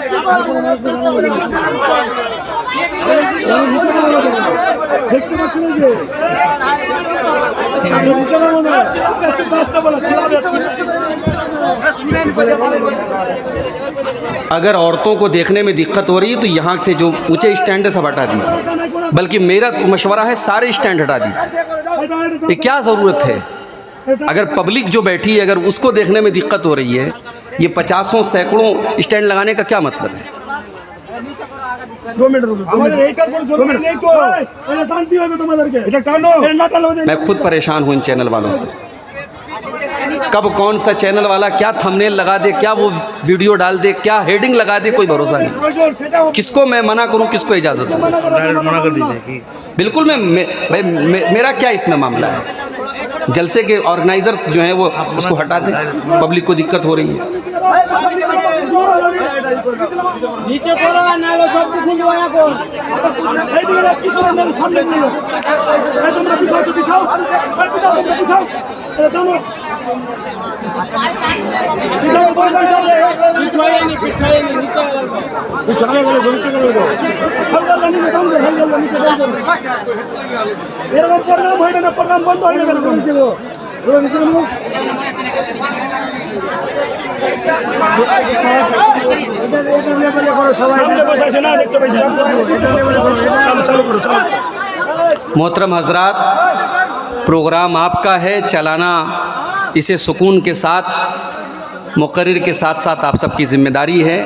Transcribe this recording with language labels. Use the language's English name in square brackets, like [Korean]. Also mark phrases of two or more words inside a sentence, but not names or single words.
[Bangla] দেখতে পাচ্ছি না যে [Urdu] اگر عورتوں کو دیکھنے میں دقت ہو رہی ہے تو یہاں سے جو اونچے اسٹینڈ ہے سب ہٹا دیجیے، بلکہ میرا تو مشورہ ہے سارے اسٹینڈ ہٹا دیجیے. یہ کیا ضرورت ہے؟ اگر پبلک جو بیٹھی ہے اگر اس کو دیکھنے میں دقت ہو رہی ہے، یہ 50 سینکڑوں اسٹینڈ لگانے کا کیا مطلب ہے؟ [Bangla] 2 منٹ আমাদের এইটার পর জরুরি নেই তো এটা টানতে হবে তোমাদেরকে এটা টানো [Urdu] میں خود پریشان ہوں ان چینل والوں سے. کب کون سا چینل والا کیا تھمبنیل لگا دے، کیا وہ ویڈیو ڈال دے، کیا ہیڈنگ لگا دے، کوئی بھروسہ نہیں. کس کو میں منع کروں، کس کو اجازت دوں؟ منع کر دیجیے. بالکل میرا کیا اس میں معاملہ ہے؟ جلسے کے آرگنائزرز جو ہیں وہ اس کو ہٹا دیں، پبلک کو دقت ہو رہی ہے. [Bangla] নিচে করো না হলে সব কিছু নিয়ে কোন এই দিকে পিছনে সামনে নিও এই তোমরা পিছাও তো পিছাও পিছাও তোমরা পিছাও এটা টানো পিছাও পিছাইনি পিছালে গেলে জলদি করে দাও হালকা নিচে দাও হালকা নিচে দাও এরকম প্রোগ্রাম হয় না, প্রোগ্রাম বন্ধ হয়ে গেল নিচে দাও নিচে দাও [Urdu] محترم حضرات، پروگرام آپ کا ہے، چلانا اسے سکون کے ساتھ مقرر کے ساتھ ساتھ آپ سب کی ذمہ داری ہے.